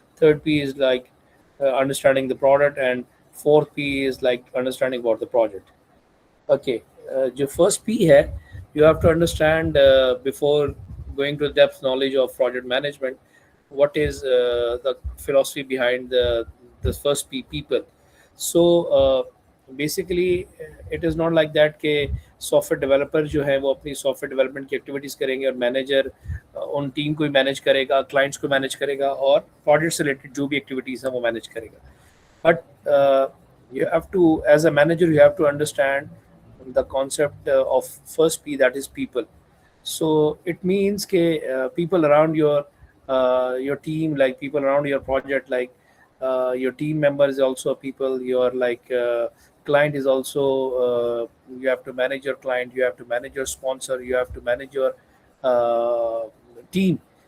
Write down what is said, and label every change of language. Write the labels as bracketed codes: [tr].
[en] Third P is like understanding the product, and fourth P is like understanding about the project. Okay. जो first P है, you have to understand before going to the depth knowledge of project management, what is the philosophy behind the first P, people. So basically it is not like that [hi] कि software developer जो है वो अपनी software development की activities करेंगे और manager उन team को ही मैनेज करेगा, क्लाइंट्स को मैनेज करेगा, और प्रोजेक्ट से रिलेटेड जो भी एक्टिविटीज़ हैं वो मैनेज करेगा. [en] But you have to, as a manager, you have to understand the concept of first P, that is people. So it means people around your team, like people around your project, like your team member is also people, your like client is also you have to manage your client, you have to manage your sponsor, you have to manage your uh, team.